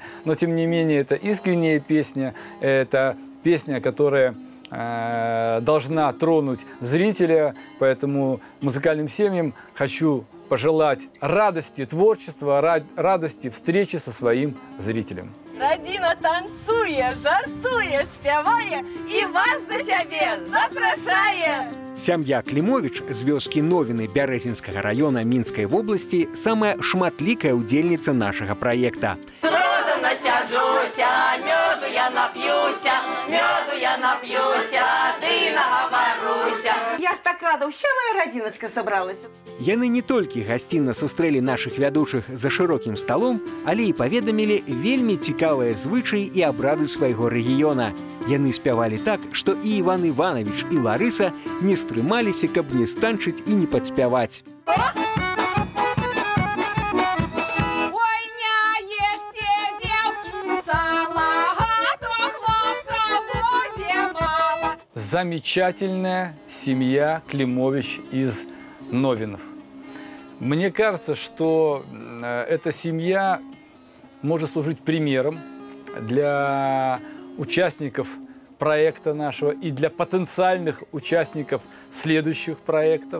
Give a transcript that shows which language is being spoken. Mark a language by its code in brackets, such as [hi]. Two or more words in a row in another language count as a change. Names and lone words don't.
[ru] Но, тем не менее, это искренняя песня, это песня, которая должна тронуть зрителя, поэтому музыкальным семьям хочу пожелать радости творчества, радости встречи со своим зрителем. [be] Радіна танцує, жартує, спяває і вас до себе запрошає. Сям'я Клімовіч з вёскі Новіны Бярэзінскага района Мінскай вобласці самая шматлікая ўдзельніца нашага праекта. [uk] Родом насяжуся, мёду я нап'юся, ты наговоруся. [ru] Я ж так рада, вся моя радзіначка собралась. [be] Яны не толькі гасцінна сустрэлі нашых вядучых за шырокім сталом, але і паведамілі вельмі цікавыя звычаі і абрады свайго рэгіёна. Яны спявалі так, што і Іван Іванович, і Ларыса не стрымаліся, каб не станчыць і не падспяваць. [ru] Замечательная семья Климович из Новинов. Мне кажется, что эта семья может служить примером для участников проекта нашего и для потенциальных участников следующих проектов.